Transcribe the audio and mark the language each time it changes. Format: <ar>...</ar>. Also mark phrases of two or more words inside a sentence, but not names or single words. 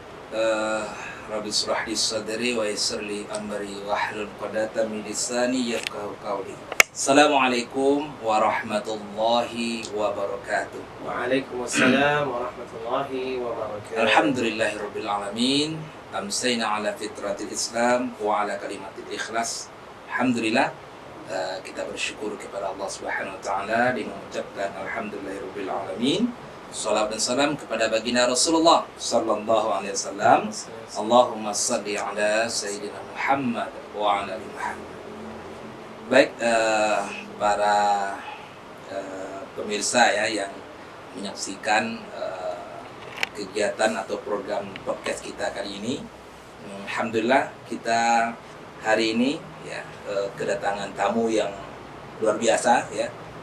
<ar>Eh, رب اشرح لي صدري ويسر لي أمري واحلل عقدة من لساني يفقهوا قولي. السلام عليكم ورحمة الله وبركاته. وعليكم السلام ورحمة الله وبركاته. الحمد لله رب العالمين. أمسينا على فطرة الإسلام وعلى كلمة الإخلاص. Alhamdulillah,</ar> <id>kita bersyukur kepada</id> <ar>الله سبحانه وتعالى</ar> <id>dengan mengucapkan</id> <ar>الحمد لله رب العالمين.</ar> <id>Salawat dan salam kepada baginda Rasulullah</id> <ar>صلى الله عليه وسلم. اللهم صل على سيدنا محمد وعلى آل محمد.</ar> <id>Baik, para pemirsa ya yang menyaksikan kegiatan atau program podcast kita kali ini. Alhamdulillah kita hari ini ya kedatangan tamu yang luar biasa ya.</id>